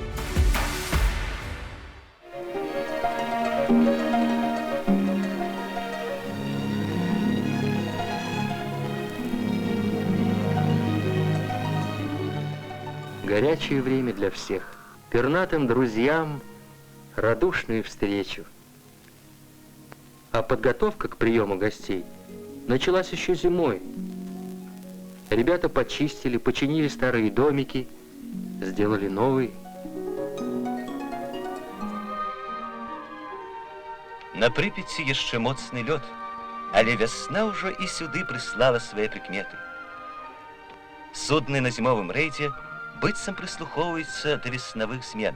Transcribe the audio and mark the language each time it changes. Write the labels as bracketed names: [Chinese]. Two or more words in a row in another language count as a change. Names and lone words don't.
[Russian] Горячее время для всех. Пернатым друзьям радушную встречу. А подготовка к приему гостей началась еще зимой. Ребята почистили, починили старые домики, сделали новые. [Belarusian] На Припяці яшчэ моцны лёд, але вясна ўжо і сюды прыслала свае прыкметы. Судны на зімовым рэйдзе быццам прыслухоўваюцца да веснавых змен.